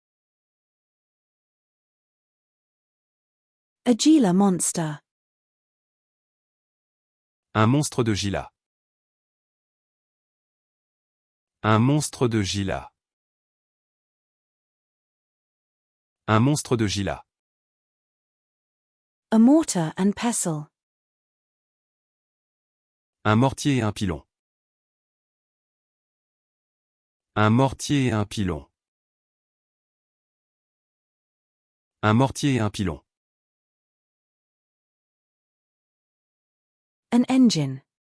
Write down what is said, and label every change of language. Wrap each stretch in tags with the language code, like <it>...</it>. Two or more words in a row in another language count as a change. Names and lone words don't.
<en>A Gila monster.</en> <fr>Un monstre de Gila. Un monstre de Gila. Un monstre de Gila.</fr> <en>A mortar and pestle.</en> <fr>Un mortier et un pilon. Un mortier et un pilon. Un mortier et un pilon.</fr> <en>An engine.</en>